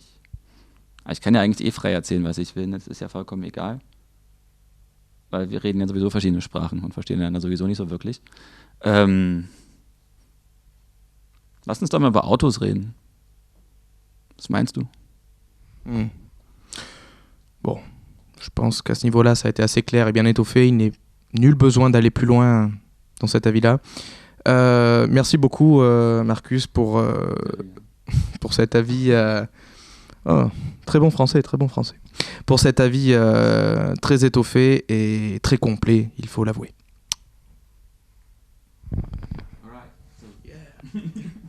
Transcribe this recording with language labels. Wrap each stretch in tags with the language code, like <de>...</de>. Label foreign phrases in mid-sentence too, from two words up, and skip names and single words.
<de>Aber ich kann ja eigentlich frei erzählen, was ich will. Das ist ja vollkommen egal. Weil wir reden ja sowieso verschiedene Sprachen und verstehen einander sowieso nicht so wirklich. Lass uns doch mal über Autos reden. Was meinst du?</de> <fr>Bon, je pense qu'à ce niveau-là, ça a été assez clair et bien étoffé. Il n'est nul besoin d'aller plus loin dans cet avis-là. Merci beaucoup, Marcus, pour cet avis. Très bon français, très bon français. Pour cet avis très étoffé et très complet, il faut l'avouer.</fr> <en>All right. So, yeah.</en>